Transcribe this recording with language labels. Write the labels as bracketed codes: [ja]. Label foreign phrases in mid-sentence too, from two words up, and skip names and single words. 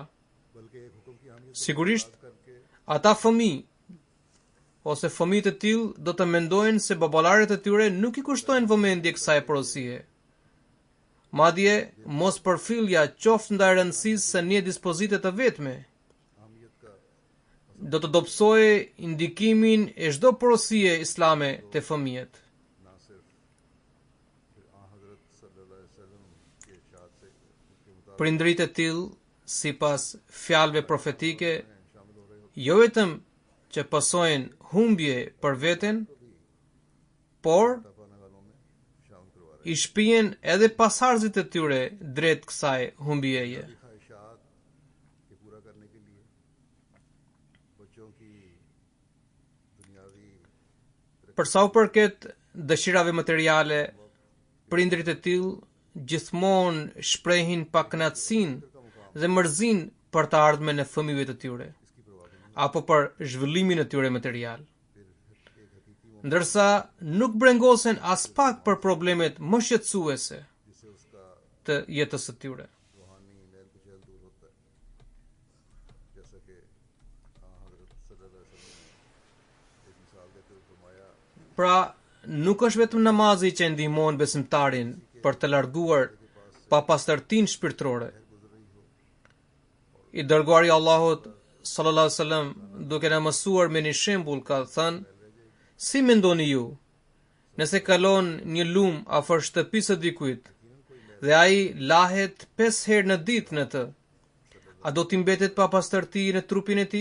[sq] Sigurisht, ata fëmijë ose fëmijët e tillë do të mendojnë se baballarët e tyre nuk i kushtojnë vëmendje kësaj porosie. Madje mos përfillja qoftë ndaj rëndësisë së një dispozite të vetme do të dobësojë indikimin e çdo porosie islame te fëmijët. [ur] हज़रत [ar] صلی اللہ علیہ وسلم [ur] کے ارشاد سے کے مطابق [sq] Prindrit e tillë, sipas fjalëve profetike, [ur] شامل ہو رہے ہوتے [sq] jo vetëm që pasojnë humbje për veten, por [ur] ہیں پانے والوں میں شامل کروا رہے [sq] i shpijen edhe pasardhësit e tyre drejt kësaj humbjeje. [ur] ہیں خواہشات کے پورا کرنے کے لیے بچوں کی دنیاوی [sq] Për sa u përket dëshirave materiale, prindrit e tillë gjithmonë shprehin pakënaqësinë dhe mërzinë për të ardhmen e fëmijëve të tyre, [ur] اس کی پرواہ نہیں [sq] apo për zhvillimin e tyre material. Ndërsa nuk brengosen as pak për problemet më shqetësuese [ur] جس سے اس کا [sq] të jetës së tyre. [ur] روحانی میل کچیل دور ہوتا ہے جیسا کہ حضرت [ar] صلی اللہ علیہ وسلم [ur] نے ایک مثال دیتے ہوئے فرمایا [sq] Pra, nuk është vetëm namazi që ndihmon besimtarin për të larguar papastërtinë shpirtërore. I dërguari i Allahut [ar] صلى الله عليه وسلم, [sq] duke na mësuar me një shembull, ka thënë: Si mendoni ju, nëse kalon një lum afër shtëpisë së dikujt dhe ai lahet 5 herë në ditë në të, a do t'i mbetet papastërti në trupin e tij?